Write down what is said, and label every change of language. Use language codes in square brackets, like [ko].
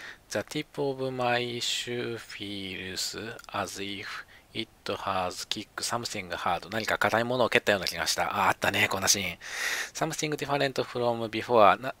[en] The tip of my shoe feels as if it has kicked something hard. [ja] 何か硬いものを蹴ったような気がした。あったね、こんなシーン。 [en] Something different from before.